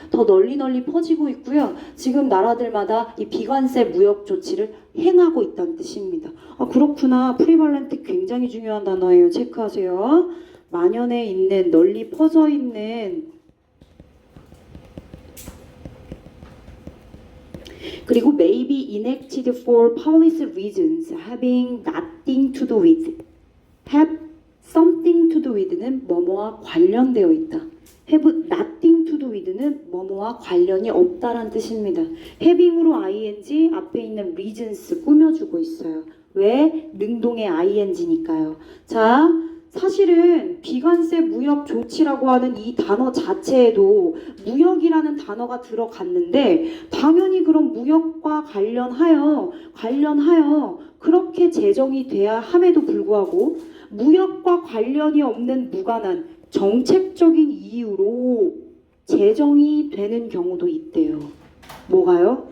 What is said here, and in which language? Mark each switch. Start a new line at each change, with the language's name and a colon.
Korean: 더 널리 퍼지고 있고요. 지금 나라들마다 이 비관세 무역 조치를 행하고 있다는 뜻입니다. 아, 그렇구나. 프리발렌트 굉장히 중요한 단어예요. 체크하세요. 만연해 있는, 널리 퍼져 있는.
English: 그리고 may be enacted for policy reasons having nothing to do with. have something to do with
Korean: 는 뭐뭐와 관련되어 있다.
English: have nothing to do with
Korean: 는 뭐뭐와 관련이 없다란 뜻입니다. having으로 ing 앞에 있는 reasons 꾸며주고 있어요. 왜? 능동의 ing니까요. 자, 사실은 비관세 무역 조치라고 하는 이 단어 자체에도 무역이라는 단어가 들어갔는데 당연히 그런 무역과 관련하여 그렇게 제정이 돼야 함에도 불구하고 무역과 관련이 없는 무관한 정책적인 이유로 제정이 되는 경우도 있대요. 뭐가요?